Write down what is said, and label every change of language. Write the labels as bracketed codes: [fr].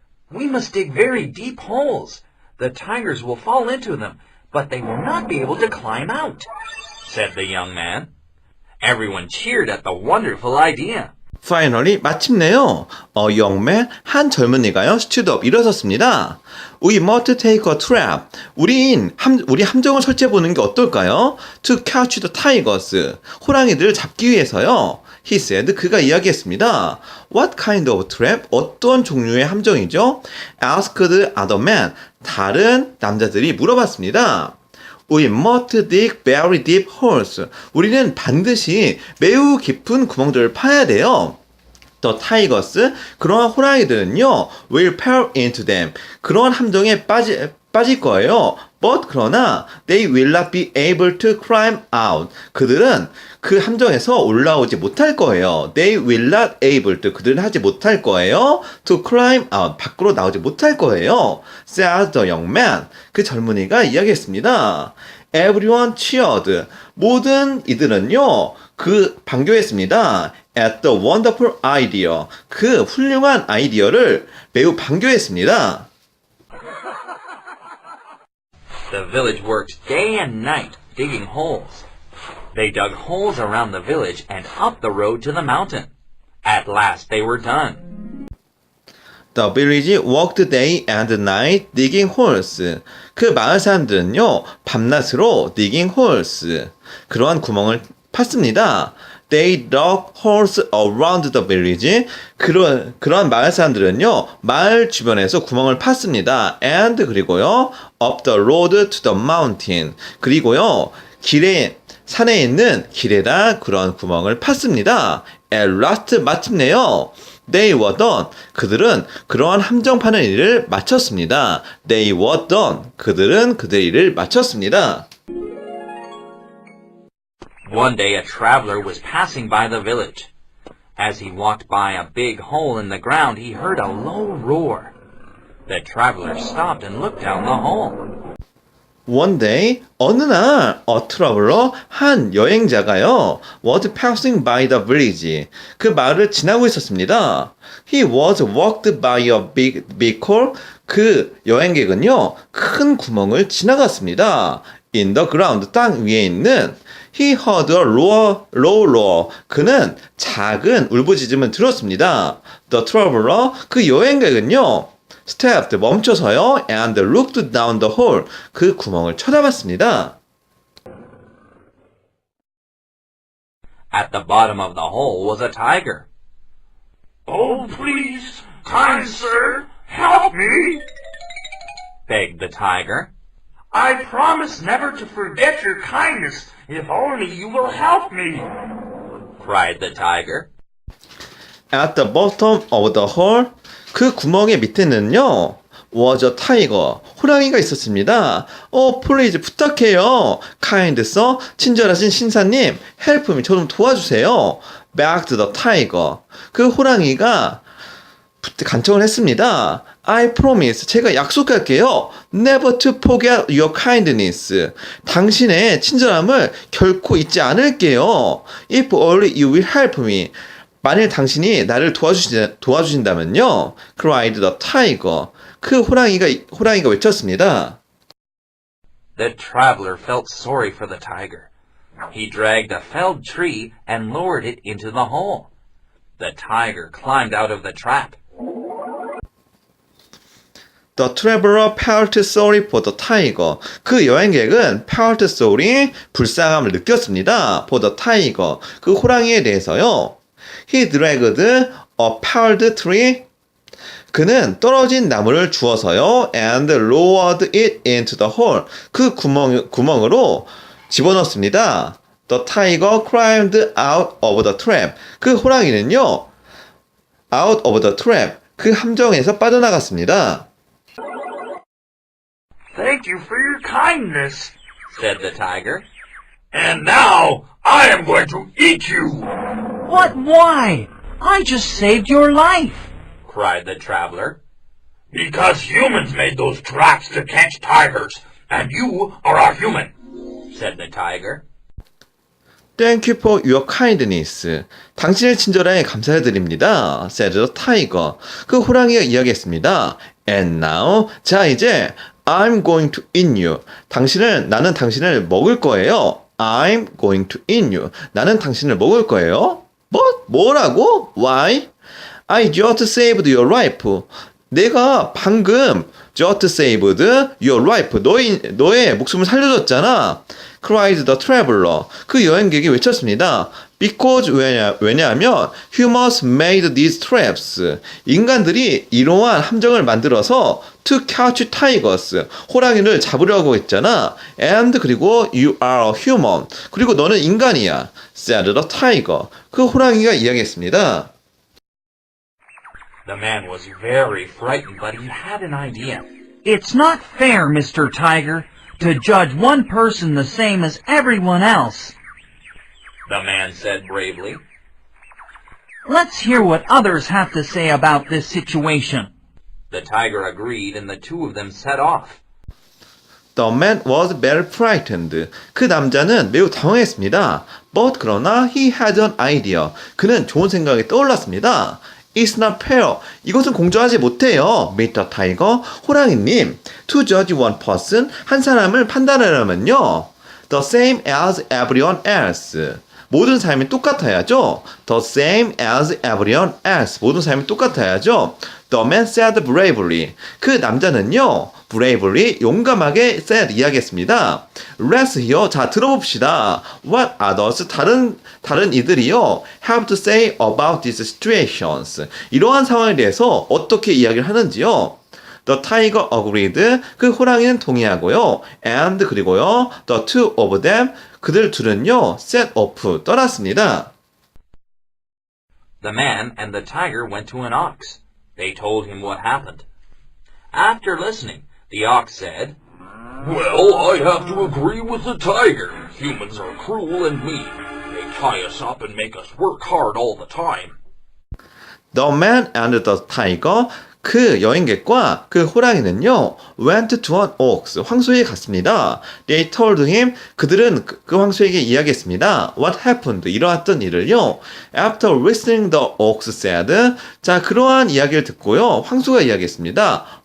[en] "We must dig very deep holes. The tigers will fall into them, but they will not be able to climb out," said the young man. Everyone cheered at the wonderful idea. Finally, [ko] 마침내요. [en] A young man, [ko] 한 젊은이가요, [en] stood up, [ko] 일어섰습니다. [en] We must take a trap. [ko] 우리 함정을 설치해보는 게 어떨까요? [en] To catch the tigers. [ko] 호랑이들을 잡기 위해서요. [en] He said, [ko] 그가 이야기했습니다. [en] What kind of trap? [ko] 어떤 종류의 함정이죠? [en] Asked other men. [ko] 다른 남자들이 물어봤습니다. [en] We must dig very deep holes. [ko] 우리는 반드시 매우 깊은 구멍들을 파야 돼요. [en] The tigers, [ko] 그러한 호랑이들은요, [en] will fall into them. [ko] 그러한 함정에 빠질 거예요. [en] But [ko] 그러나 [en] they will not be able to climb out. [ko] 그들은 그 함정에서 올라오지 못할 거예요. [en] They will not able to. [ko] 그들은 하지 못할 거예요. [en] To climb out. [ko] 밖으로 나오지 못할 거예요. [en] Said the young man. [ko] 그 젊은이가 이야기했습니다. [en] Everyone cheered. [ko] 모든 이들은요, 반겨했습니다. [en] At the wonderful idea. [ko] 그 훌륭한 아이디어를 매우 반겨했습니다. [en] The village worked day and night digging holes. They dug holes around the village and up the road to the mountain. At last they were done. The village worked day and night digging holes. [ko] 그 마을 사람들은요, 밤낮으로 [en] digging holes. [ko] 그러한 구멍을 팠습니다. [en] They dug holes around the village. [ko] 그런 마을 사람들은요, 마을 주변에서 구멍을 팠습니다. [en] And [ko] 그리고요, [en] up the road to the mountain. [ko] 그리고요, 산에 있는 길에다 그런 구멍을 팠습니다. [en] At last [ko] 마침내요. [en] They were done. [ko] 그들은 그러한 함정 파는 일을 마쳤습니다. [en] They were done. [ko] 그들은 그들의 일을 마쳤습니다. [en] One day a traveler was passing by the village. As he walked by a big hole in the ground, he heard a low roar. The traveler stopped and looked down the hole. One day, [ko] 어느 날, [en] a traveler, [ko] 한 여행자가요, [en] was passing by the village. [ko] 그 마을을 지나고 있었습니다. [en] He was walked by a big hole. [ko] 그 여행객은요, 큰 구멍을 지나갔습니다. [en] In the ground, [ko] 땅 위에 있는 [en] He heard a low roar. [ko] 그는 작은 울부짖음을 들었습니다. [en] The traveler, [ko] 그 여행객은요, [en] stepped, [ko] 멈춰서요, [en] and looked down the hole. [ko] 그 구멍을 쳐다봤습니다. [en] At the bottom of the hole was a tiger. Oh, please, kind sir, help me, begged the tiger. I promise never to forget your kindness if only you will help me, cried the tiger. At the bottom of the hole, [ko] 그 구멍의 밑에는요, [en] was a tiger, [ko] 호랑이가 있었습니다. [en] please, [ko] 부탁해요. [en] kind sir, [ko] 친절하신 신사님, [en] help me, [ko] 저 좀 도와주세요. [en] begged the tiger, [ko] 그 호랑이가 간청을 했습니다. [en] I promise, [ko] 제가 약속할게요. [en] Never to forget your kindness. [ko] 당신의 친절함을 결코 잊지 않을게요. [en] If only you will help me. [ko] 만일 당신이 나를 도와주신다면요. [en] cried the tiger. [ko] 그 호랑이가 외쳤습니다. [en] The traveler felt sorry for the tiger. He dragged a felled tree and lowered it into the hole. The tiger climbed out of the trap. The traveler felt sorry for the tiger. [ko] 그 여행객은 [en] felt sorry, [ko] 불쌍함을 느꼈습니다. [en] for the tiger. [ko] 그 호랑이에 대해서요. [en] He dragged a felled tree. [ko] 그는 떨어진 나무를 주워서요. [en] and lowered it into the hole. [ko] 그 구멍으로 집어넣습니다. [en] The tiger climbed out of the trap. [ko] 그 호랑이는요. [en] out of the trap. [ko] 그 함정에서 빠져나갔습니다. [en] Thank you for your kindness, said the tiger. And now I am going to eat you. What? Why? I just saved your life, cried the traveler. Because humans made those traps to catch tigers, and you are a human, said the tiger. Thank you for your kindness. [ko] 당신의 친절함에 감사드립니다. [en] said the tiger. [ko] 그 호랑이가 이야기했습니다. [en] And now, [ko] 자 이제 [en] I'm going to eat you. [ko] 나는 당신을 먹을 거예요. [en] I'm going to eat you. [ko] 나는 당신을 먹을 거예요. 뭐라고? [en] Why? I just saved your life. [ko] 내가 방금 [en] just saved your life. [ko] 너의 목숨을 살려줬잖아. [en] cried the traveler. [ko] 그 여행객이 외쳤습니다. [en] Because [ko] 왜냐하면 [en] humans made these traps. [ko] 인간들이 이러한 함정을 만들어서 [en] to catch tigers. [ko] 호랑이를 잡으려고 했잖아. [en] And [ko] 그리고 [en] you are a human. [ko] 그리고 너는 인간이야. [en] said the tiger. [ko] 그 호랑이가 이야기했습니다. [en] The man was very frightened, but he had an idea. It's not fair, Mr. Tiger, to judge one person the same as everyone else. The man said bravely. Let's hear what others have to say about this situation. The tiger agreed, and the two of them set off. The man was very frightened. [ko] 그 남자는 매우 당황했습니다. [en] But [ko] 그러나 [en] he had an idea. [ko] 그는 좋은 생각이 떠올랐습니다. [en] It's not fair. [ko] 이것은 공정하지 못해요. [en] Mr. Tiger, [ko] 호랑이님. [en] To judge one person, [ko] 한 사람을 판단하려면요. [en] The same as everyone else. [ko] 모든 사람이 똑같아야죠. [en] The same as everyone else. [ko] 모든 사람이 똑같아야죠. [en] The man said bravely. [ko] 그 남자는요, [en] bravely, [ko] 용감하게 [en] said, [ko] 이야기했습니다. [en] Let's hear. [ko] 자, 들어봅시다. [en] What others, [ko] 다른 이들이요, [en] have to say about these situations. [ko] 이러한 상황에 대해서 어떻게 이야기를 하는지요. [en] The tiger agreed. [ko] 그 호랑이는 동의하고요. [en] And [ko] 그리고요. [en] The two of them. [ko] 그들 둘은요. [en] set off. [ko] 떠났습니다. [en] The man and the tiger went to an ox. They told him what happened. After listening, the ox said, "Well, I have to agree with the tiger. Humans are cruel and mean. They tie us up and make us work hard all the time." The man and the tiger. [ko] 그 여행객과 그 호랑이는요, [en] went to an ox, [ko] 황소에 갔습니다. [en] They told him, [ko] 그들은 그 황소에게 이야기했습니다. [en] What happened? [ko] 일어났던 일을요. [en] After listening, the ox said, [ko] 자, 그러한 이야기를 듣고요, 황소가 이야기했습니다.